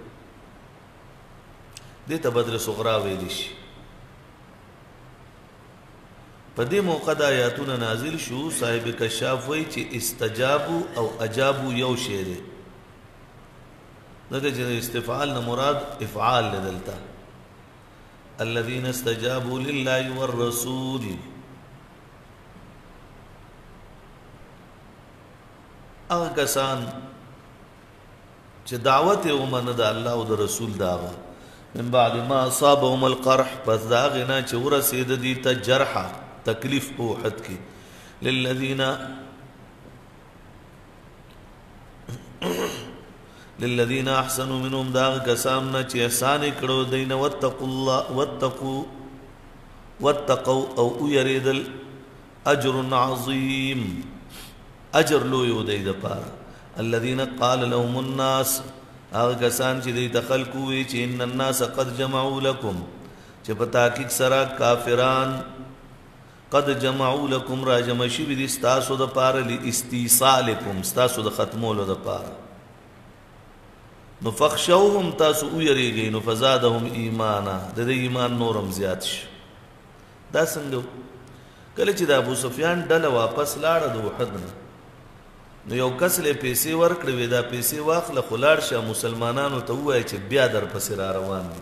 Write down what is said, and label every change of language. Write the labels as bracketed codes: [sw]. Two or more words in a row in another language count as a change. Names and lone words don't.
[ps] دې ته بدر صغرا ویل شي. په دې موقع د آیاتونه نازل شو. صاحب کشاف وایي چې استجابو او اجابو یو شی دی. دغه چې استفعال نه مراد افعال لدلتا. [ar] الذين استجابوا لله والرسول، [ps] هغه کسان چې دعوت یې ومنه د الله او د رسول داغه [ar] من بعد ما اصابهم القرح، [ps] پس دا هغې نه چې ورسېد دي ته جرحه تکلیف په وحد کې. [ar] للذین احسنوا منهم، [ps] دا هغه کسان نه چې احسان یې کړو دوی نه واتقوا او ویریدل [ar] اجر عظیم، [ps] اجر لوی و دی د پاره. [ar] الذين قال لهم الناس، [ps] هغه کسان چې دی د خلکو وی چې [ar] ان الناس قد جمعوا لكم، [ps] چې په تحقیق سره کافران [ar] قد جمعوا لكم [ps] را جمع شوي دي ستاسو د پاره لاستیصالکم، ستاسو د ختمولو د پاره. نو فخشوهم، تاسو ویریږئ. نو [ar] فزادهم ایمانا، [ps] د دې ایمان نورم زیات شو. دا څنګه کله چې د ابو سفیان ډله واپس لاړه د وحد نه، نو یو کس له پیسې ورکړې وې، دا پیسې واخله خو لاړ شه مسلمانانو ته ووایه چې بیا در پسې را روان دي.